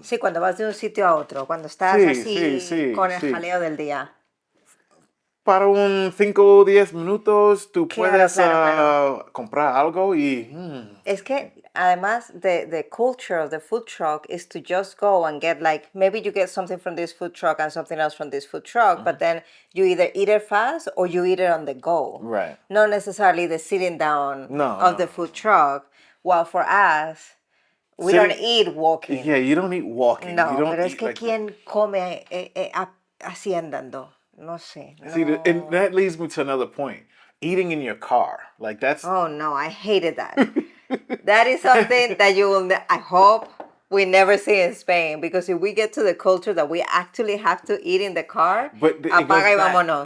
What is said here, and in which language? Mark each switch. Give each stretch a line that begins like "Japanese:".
Spanish: Sí, cuando vas de un sitio a otro, cuando estás así con el jaleo del día. Para un 5 o 10 minutos tú puedes comprar algo y... Es que además
English: the culture of the food truck is to just go and get like, maybe you get something from this food truck and something else from this food truck, but then you either eat it fast or you eat it on the go. Right. Not necessarily the sitting down of the food truck. While for us, we don't eat walking. Yeah, you don't eat walking. No, you don't
Spanish: pero es que ¿quién come así andando? No sé. No.
English: See, and that leads me to another point. Eating in your car. Like that's... Oh, no, I hated that. That is something that you will... I hope we never see in Spain. Because if we get to the culture that we actually have to eat in the car,
Spanish: apaga y vámonos.